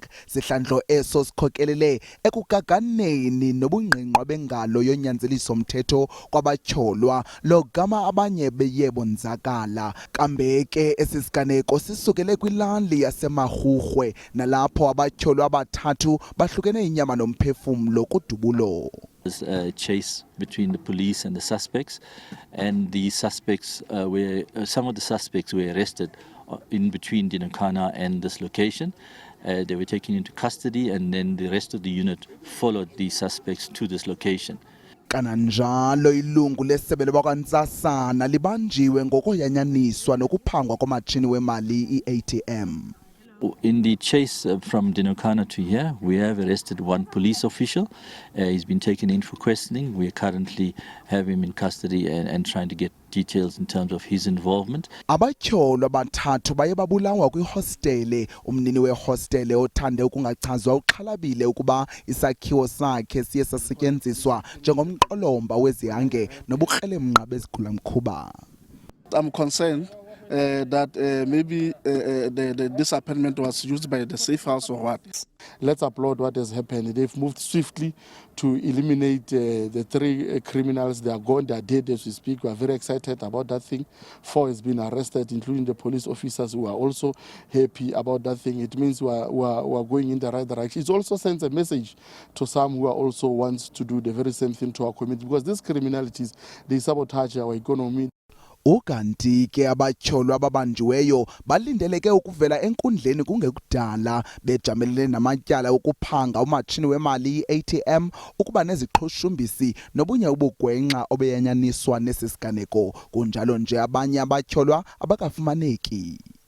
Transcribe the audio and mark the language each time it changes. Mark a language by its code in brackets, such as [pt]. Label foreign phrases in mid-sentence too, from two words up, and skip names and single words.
[xh] Sihlandlo eso sikhokelele ekugaganeni nobungqingqwa bengalo yonyanzeliso mthetho kwabatyholwa logama abanye beyebo nzakala. Kambe ke esisiganeko sisukele kwilali yaseMahurhwe nalapho abatyholwa abathathu bahlukene inyama nomphefumlo kudubulo. [en] A chase between the police and the suspects, and the suspects some of the suspects were arrested in between Dinokana and this location. They were taken into custody, and then the rest of the unit followed the suspects to this location. [xh] Kananjalo ilungu lesebe lebakwantsasana libanjiwe ngokuyanyaniswa nokuphangwa kwamatshini wemali iATM. [en] In the chase from Dinokana to here, we have arrested one police official. He's been taken in for questioning. We currently have him in custody and trying to get details in terms of his involvement. [xh] Abatyholwa abathathu baye babulawa kwihostele. Umnini wehostele othande ukungachazwa uxhalabile ukuba isakhiwo sakhe siye sasetyenziswa njengomqolomba wezihange nobukrelemnqa bezigulamkhuba. [en] I'm concerned that maybe this apartment was used by the safe house or what. Let's applaud what has happened. They've moved swiftly to eliminate the three criminals. They are gone, they are dead as we speak. We are very excited about that thing. 4 has been arrested, including the police officers who are also happy about that thing. It means we are going in the right direction. It also sends a message to some who are also wants to do the very same thing to our community, because these criminalities, they sabotage our economy. [xh] Ukanti ke abatyholwa ababanjiweyo balindeleke ukuvela enkundleni kungekudala bejamelene namatyala ukuphanga umatshini wemali ATM ukuba neziqhushumbisi nobunye ubugwenxa obeyanyaniswa nesisiganeko kunjalo nje abanye abatyholwa abakafumaneki.